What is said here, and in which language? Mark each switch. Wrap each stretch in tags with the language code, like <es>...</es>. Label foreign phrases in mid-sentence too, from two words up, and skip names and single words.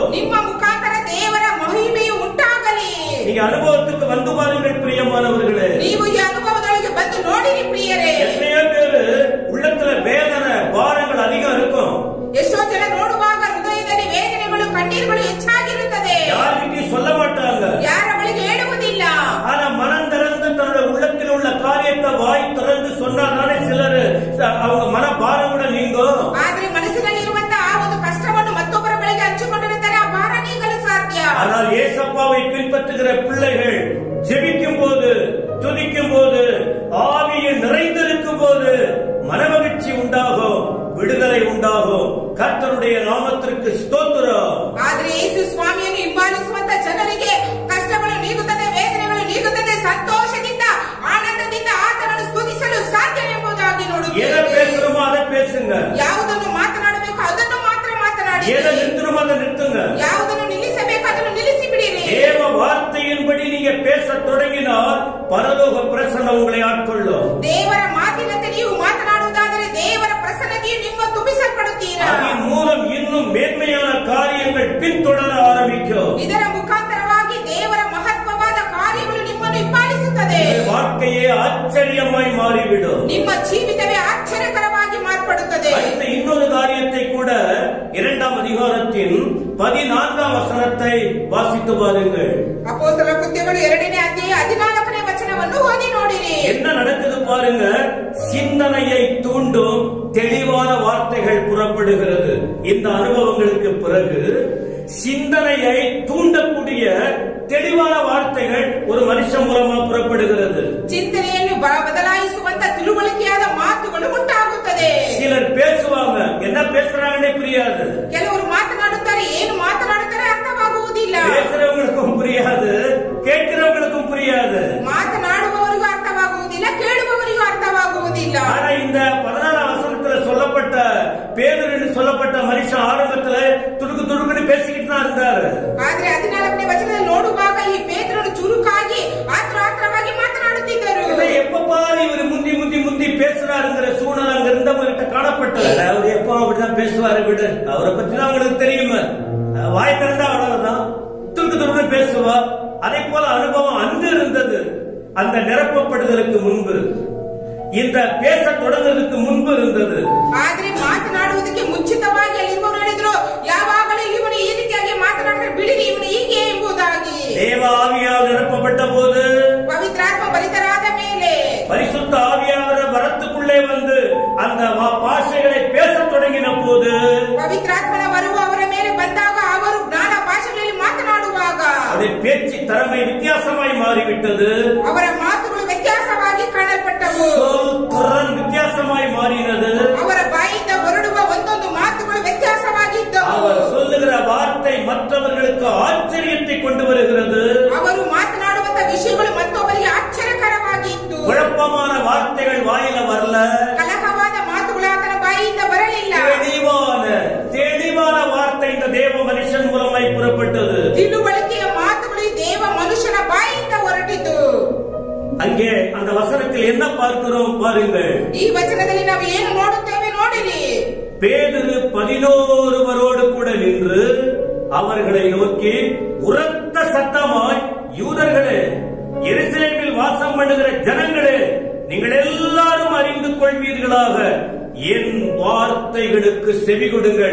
<kn>ನಿಮ್ಮ ಮುಖಾಂತರ ದೇವರ ಮಹಿಮೆಯು ಉಂಟಾಗಲಿ.</kn> <ta>நீங்க அனுபவத்துக்கு வந்து பாருங்கள் பிரியமானவர்களே.</ta> <kn>ನೀವು ಈ ಅನುಭವದೊಳಗೆ ಬಂದು ನೋಡಿರಿ ಪ್ರಿಯರೇ.</kn> <ta>எத்தனையோ பேரு உள்ளத்துல வேதனை பாரங்கள் அதிகம் இருக்கும்.</ta> <kn>ಎಷ್ಟೋ ಜನ ನೋಡುವಾಗ ಹೃದಯದಲ್ಲಿ ವೇದನೆಗಳು ಕಣ್ಣೀರುಗಳು ಹೆಚ್ಚಾಗಿರುತ್ತದೆ.</kn> <ta>யாருக்கிட்டையும் சொல்ல மாட்டாங்க,</ta> <kn>ಯಾರ ಬಳಿಗೆ ಹೇಳುವುದಿಲ್ಲ.</kn> <ta>ஆனா மனம் திறந்து தன்னோட உள்ளத்தில் உள்ள காரியத்தை வாய் திறந்து சொன்னாலே சிலர் அவங்க மன பாரம் கூட நீங்கும்.</ta> <kn>ಆದ್ರೆ ಮನಸ್ಸಿನಲ್ಲಿರುವಂತಹ ಆ ಒಂದು ಕಷ್ಟವನ್ನು ಮತ್ತೊಬ್ಬರ ಬಳಿಗೆ ಹಂಚಿಕೊಂಡಿರುತ್ತಾರೆ, ಆ ಭಾರ ನೀಗಲು ಸಾಧ್ಯ.</kn> <ta>ஆனால் ஏசப்பாவை பின்பற்றுகிற பிள்ளைகள் ஜெபிக்கும் போது, துதிக்கும் போது, ஆவியில் நிறைந்திருக்கும் போது மனமகிழ்ச்சி உண்டாகும், விடுதலை உண்டாகும். கர்த்தருடைய நாமத்திற்கு ஸ்தோத்திரம்.</ta> <kn>ಆದ್ರೆ ಯೇಸು ಸ್ವಾಮಿಯನ್ನು ಹಿಂಬಾಲಿಸುವಂತ ಜನರಿಗೆ ಕಷ್ಟಗಳು ನೀಗುತ್ತದೆ, ವೇದನೆಗಳು ನೀಗುತ್ತದೆ. ಸಂತೋಷದಿಂದ ಆನಂದದಿಂದ ಆತನನ್ನು ಸ್ತುತಿಸಲು ಸಾಧ್ಯ ಎಂಬುದಾಗಿ</kn> <ta>எதை</ta> <kn>ನೋಡುತ್ತೇವೆ.</kn> <ta>பேசுறோமோ அதை பேசுங்க.</ta> <kn>ಯಾವುದನ್ನು ಮಾತನಾಡಬೇಕು ಅದನ್ನು ಮಾತ್ರ ಮಾತನಾಡಿ.</kn> <ta>எதை நிறுத்தணுமோ அதை நிறுத்துங்க.</ta> <kn>ಯಾವುದನ್ನು ನಿಲ್ಲಿಸಬೇಕು ಅದನ್ನು ನಿಲ್ಲಿಸಿ ಬಿಡಿರಿ.</kn> <ta>தேவ வார்த்தையின்படி நீங்க பேச தொடங்கினால் பரலோக பிரசன்னம் உங்களை ஆட்கொள்ளும்.</ta> <kn>ದೇವರ ಮಾತಿನಂತೆ ನೀವು ಮಾತನಾಡುವುದಾದರೆ ದೇವರ ಪ್ರಸನ್ನತೆಯು ನಿಮ್ಮ ತುಂಬಿಸಲ್ಪಡುತ್ತೀರಾ.</kn> <ta>அதன் மூலம் இன்னும் மேன்மையான காரியங்கள் பின்தொடர ஆரம்பிக்கும்.</ta> <kn>ಇದರ ಮುಖಾಂತರವಾಗಿ ದೇವರ ಮಹತ್ವವಾದ ಕಾರ್ಯಗಳು ನಿಮ್ಮನ್ನು ಹಿಂಬಾಲಿಸುತ್ತದೆ.</kn> <ta>வாழ்க்கையே ஆச்சரியமாய் மாறிவிடும்.</ta> <kn>ನಿಮ್ಮ ಜೀವಿತವೇ ಆಶ್ಚರ್ಯಕರವಾಗಿ ಮಾರ್ಪಡುತ್ತದೆ.</kn> <ta>அடுத்த இன்னொரு காரியத்தை கூட 2ஆம் அதிகாரத்தின் 14ஆம் வசனத்தை வாசித்து பாருங்கள்.</ta> <kn>ಅಪೊಸ್ತಲರ ಕೃತ್ಯಗಳು 2ನೇ ಅಧ್ಯಾಯ 14ನೇ ವಚನವನ್ನು ಓದಿ ನೋಡಿರಿ.</kn> <ta>என்ன நடக்குது பாருங்க. சிந்தனையை தூண்டும் தெளிவான வார்த்தைகள் புறப்படுகிறது. இந்த அனுபவங்களுக்கு பிறகு சிந்தனையை தூண்டக்கூடிய தெளிவான வார்த்தைகள் ஒரு மனுஷன் மூலமா புறப்படுகிறது.</ta> <kn>ಚಿಂತನೆಯನ್ನು ಬದಲಾಯಿಸುವಂತ ತಿಳುವಳಿಕೆಯಾದ ಮಾತುಗಳು ಉಂಟಾಗುತ್ತದೆ.</kn> <ta>சிலர் பேசுவாங்க, என்ன பேசுறாங்கன்னே புரியாது.</ta> <kn>ಕೆಲವರು ಮಾತನಾಡುತ್ತಾರೆ, ಏನು ಮಾತನಾಡುತ್ತಾರೆ ಅರ್ಥವಾಗುವುದಿಲ್ಲ.</kn> <ta>பேசுறவங்களுக்கும் புரியாது, கேட்கிறவங்களுக்கும் புரியாது.</ta> <kn>ಮಾತನಾಡುವವರಿಗೂ ಅರ್ಥವಾಗುವುದಿಲ್ಲ, ಕೇಳುವವರಿಗೂ ಅರ್ಥವಾಗುವುದಿಲ್ಲ.</kn> <ta>ஆனா இந்த 14ஆம் வசனத்துல சொல்லப்பட்ட பேதுரு என்று சொல்லப்பட்ட மனுஷன் ஆரம்பத்துல துடுக்கு துடுக்குன்னு பேசிக்கிட்டு தான் இருந்தாரு. ಆದ್ರೆ 14ನೇ ವಚನದಲ್ಲಿ ನೋಡುವಾಗ ಈ ಪೇತ್ರನು ಚುರುಕಾಗಿ ಆತ್ರವಾಗಿ ಮಾತನಾಡುತ್ತಿದ್ದರು. எப்ப பாரு இவர் முந்தி முந்தி முந்தி பேசுறாருங்கிற சூழ்நிலை அங்க இருந்தவர்கிட்ட காணப்பட்டது. அவர் எப்ப அப்படிதான் பேசுவாரு, விடு, அவரை பத்தி தான் உங்களுக்கு தெரியுமா, வாய் திறந்தா அவ்வளவுதான், துடுக்கு துடுக்குன்னு பேசுவார். அதே போல அனுபவம் அங்கு இருந்தது. அந்த நிரப்பப்படுதலுக்கு முன்பு, இந்த பேச தொடங்குறதுக்கு முன்பு இருந்தது.</ta> <kn>ಆದ್ರೆ ಮಾತನಾಡುವುದಕ್ಕೆ ಮುಂಚಿತವಾಗಿ ಅಲ್ಲಿರುವವರು ಹೇಳಿದ್ರು, ಯಾವಾಗಲೂ ಇವನು ಈ ರೀತಿಯಾಗಿ ಮಾತನಾಡಿದ್ರೆ ಬಿಡಿರಿ, ಇವನು ಹೀಗೆ ಎಂಬುದಾಗಿ.</kn> <ta>தேவ ஆவியால் நிரப்பப்பட்ட போது,</ta> <kn>ಪವಿತ್ರಾತ್ಮ ಭರಿತರಾದ ಮೇಲೆ,</kn> <ta>பரிசுத்த ஆவியானவர் வரத்துக்குள்ளே வந்து அந்த பாஷைகளை பேச தொடங்கின போது,</ta> <kn>ಪವಿತ್ರಾತ್ಮನ ವರವು ಅವರ ಮೇಲೆ ಬಂದಾಗ ಅವರು ಜ್ಞಾನ ಭಾಷೆಗಳಲ್ಲಿ ಮಾತನಾಡುವಾಗ</kn> <ta>அவருடைய பேச்சு திறமை வித்தியாசமாய் மாறிவிட்டது.</ta> <kn>ಅವರ ಮಾತುಗಳು ವ್ಯತ್ಯಾಸವಾಗಿ ಕಾಣಲ್ಪಟ್ಟವು.</kn> <ta>சொல் திறன் வித்தியாசமாய் மாறினது.</ta> <kn>ಅವರ ಬಾಯಿಂದ ಹೊರಡುವ ಒಂದೊಂದು ಮಾತುಗಳು ವ್ಯತ್ಯಾಸವಾಗಿದ್ದವು.</kn> <ta>அவர் சொல்லுகிற வார்த்தை மற்றவர்களுக்கு ஆச்சரியத்தை கொண்டு வருகிறது.</ta> <kn>ಅವರು ಮಾತನಾಡುವಂತ ವಿಷಯಗಳು ಮತ್ತೊಬ್ಬರಿಗೆ ಆಶ್ಚರ್ಯಕರವಾಗಿತ್ತು.</kn> <ta>குழப்பமான வார்த்தைகள் வாயில வரல.</ta> <kn>ಕಲಹವಾದ ಮಾತುಗಳು ಆತನ ಬಾಯಿಯಿಂದ ಬರಲಿಲ್ಲ.</kn> <ta>தெளிவான வார்த்தை இந்த தேவ மனுஷன் மூலமாய் புறப்பட்டது.</ta> <kn>ತಿಳುವಳಿಕೆಯ ಮಾತುಗಳು ಈ ದೇವ ಮನುಷ್ಯನ ಬಾಯಿಯಿಂದ ಹೊರಟಿತು.</kn> <ta>அங்கே அந்த வசனத்தில் என்ன பார்க்கிறோம் பாருங்கள்.</ta> <kn>ಈ ವಚನದಲ್ಲಿ ನಾವು ಏನು ನೋಡುತ್ತೇವೆ ನೋಡಿರಿ.</kn> <ta>பேதுரு 11 கூட நின்று அவர்களை நோக்கி உரத்த சத்தமாய், யூதர்களே, எருசலேமில் வாசம் பண்ணுகிற ஜனங்களே, நீங்கள் எல்லாரும் அறிந்து கொள்வீர்களாக, என் வார்த்தைகளுக்கு செவி கொடுங்கள்.</ta>